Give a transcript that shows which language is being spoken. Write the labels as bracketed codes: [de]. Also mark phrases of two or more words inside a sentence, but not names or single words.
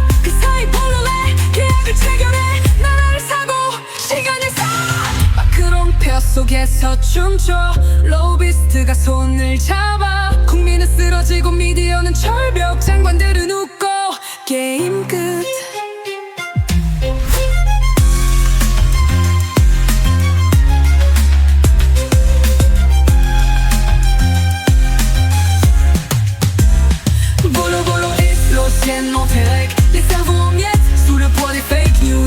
[ko] 그 사이 볼로레 계약을 체결해. 나라를 사고 시간을 사. 마크롱 속에서 춤춰. 로비스트가 손을 잡아. 국민은 쓰러지고 미디어는 철벽. 장관들은 웃고 게임 끝. [fr] Les cerveaux en miettes sous le poids des [en] fake news.